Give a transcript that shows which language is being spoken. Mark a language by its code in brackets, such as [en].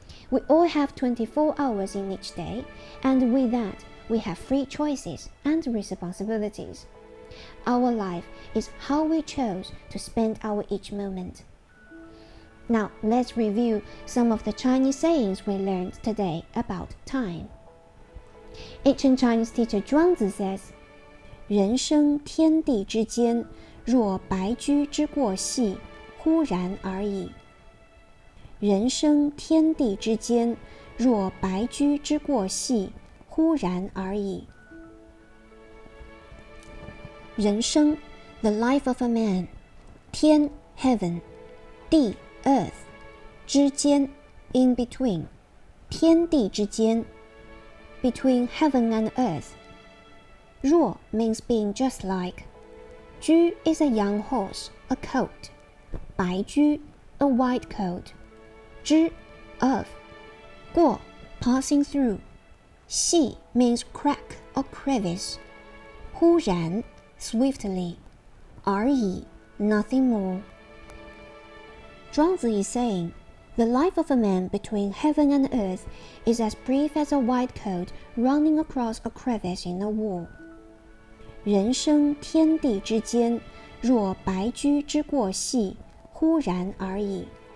[en] We all have 24 hours in each day, and with that, we have free choices and responsibilities. Our life is how we chose to spend our each moment. Now, let's review some of the Chinese sayings we learned today about time. Ancient Chinese teacher Zhuangzi says, [zh] 人生天地之间，若白驹之过隙，忽然而已。人生天地之间，若白驹之过隙，忽然而已。 [en] 人生 the life of a man. 天 heaven. 地 earth. 之间 in between. 天地之间 between heaven and earth. 若 means being just like. 驹 is a young horse, a coat. 白驹 a white coat. 之 of. 过 passing through. 隙 means crack or crevice. 忽然 swiftly. 而已 nothing more. Zhuangzi is saying, the life of a man between heaven and earth is as brief as a white coat running across a crevice in a wall. [zh] 人生天地之间，若白驹之过隙，忽然而已。